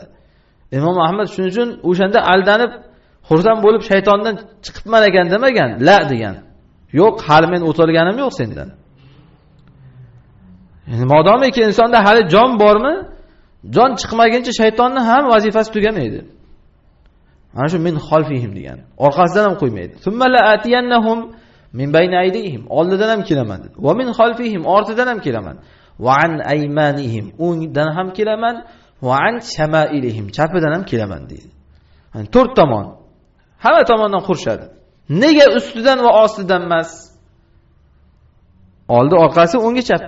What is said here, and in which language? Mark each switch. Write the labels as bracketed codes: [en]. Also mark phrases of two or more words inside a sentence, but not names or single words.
[uz] Imom Ahmad shuning uchun o'shanda aldanib, xursand bo'lib shaytondan chiqibman ekan demagan, la degan. Yo'q, hali men o'tolganim yo'q sendan. Ya'ni modomiki insonda hali jon bormi? Jon chiqmaguncha shaytonning ham vazifasi tugamaydi. Mana shu [ar] من خلفهم [uz] degan. Orqasidan ham qo'ymaydi. [ar] ثم لآتينهم من بين أيديهم, [uz] oldidan ham kelaman dedi. [ar] ومن خلفهم, [uz] ortidan ham kelaman. [ar] وعن أيمانهم, [uz] o'ngdan ham kelaman. [ar] وعن شمائلهم, [uz] chapidan ham kelaman deydi. Hani 4 tomon. Hamma tomondan qurshadi. Nega ustidan va ostidan emas? Oldi, orqasi, o'ngi, chapi.